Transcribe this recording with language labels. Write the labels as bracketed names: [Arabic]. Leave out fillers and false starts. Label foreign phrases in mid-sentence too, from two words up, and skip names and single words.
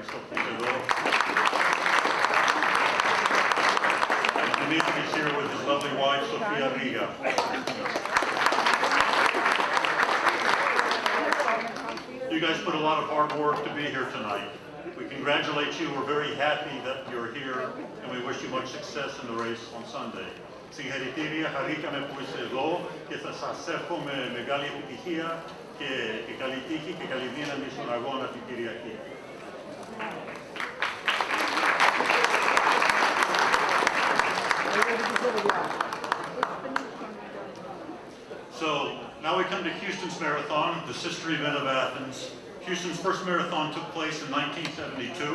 [English] And Dimitri is here with his lovely wife, Sofia Riga. guys put a lot of hard work to be here tonight. We congratulate you. We're very happy that you're here, and we wish you much success in the race on Sunday. [Greek] Συγχαρητήρια, χαρήκαμε που είσαι εδώ και θα σας εύχομαι μεγάλη επιτυχία και καλή τύχη και καλή δύναμη στον αγώνα την Κυριακή. [English] So now we come to Houston's marathon, the sister event of Athens. Houston's first marathon took place in 1972.